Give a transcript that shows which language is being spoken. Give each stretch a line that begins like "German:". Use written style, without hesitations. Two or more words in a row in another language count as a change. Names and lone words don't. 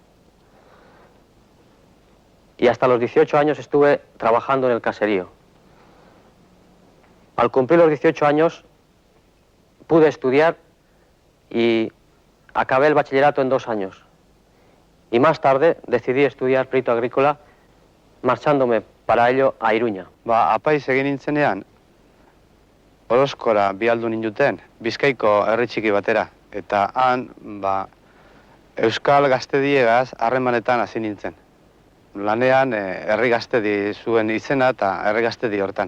Spanish: Y hasta los 18 años estuve trabajando en el caserío. Al cumplir los 18 años pude estudiar y acabé el bachillerato en 2 años. Y más tarde decidí estudiar perito agrícola, marchándome para ello a Iruña.
Basque: Apaiz egin nintzenean, Orozkora bialdu ninduten, Bizkaiko herri txiki batera. Eta han, Euskal Gaztediegaz harremanetan hasi nintzen. Lanean herri gaztedi zuen izena eta herri gaztedi hortan.